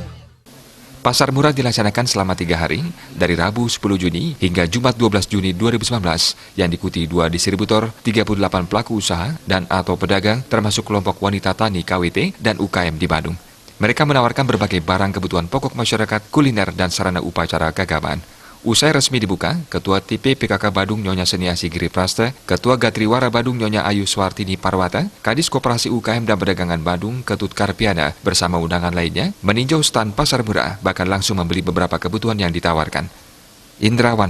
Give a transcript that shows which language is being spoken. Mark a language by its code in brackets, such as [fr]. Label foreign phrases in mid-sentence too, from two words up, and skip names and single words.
[id] Pasar murah dilaksanakan selama 3 hari, dari Rabu 10 Juni hingga Jumat 12 Juni 2019, yang diikuti 2 distributor, 38 pelaku usaha, dan atau pedagang, termasuk kelompok wanita tani KWT dan UKM di Badung. Mereka menawarkan berbagai barang kebutuhan pokok masyarakat, kuliner, dan sarana upacara keagamaan. Usai resmi dibuka, Ketua TP PKK Badung Nyonya Seniasi Giriprasta, Ketua Gatriwara Badung Nyonya Ayu Swartini Parwata, Kadis Koperasi UKM dan Perdagangan Badung Ketut Karpiana bersama undangan lainnya meninjau stan pasar murah, bahkan langsung membeli beberapa kebutuhan yang ditawarkan. Indrawan